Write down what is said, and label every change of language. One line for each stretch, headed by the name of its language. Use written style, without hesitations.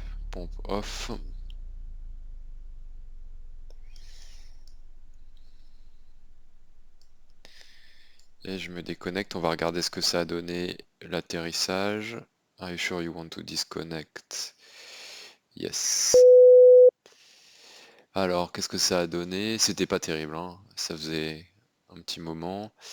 French: Pompe off. Et je me déconnecte, on va regarder ce que ça a donné l'atterrissage.
English: Are you sure you want to disconnect? Yes.
French: Alors, qu'est-ce que ça a donné? C'était pas terrible, hein. Ça faisait un petit moment.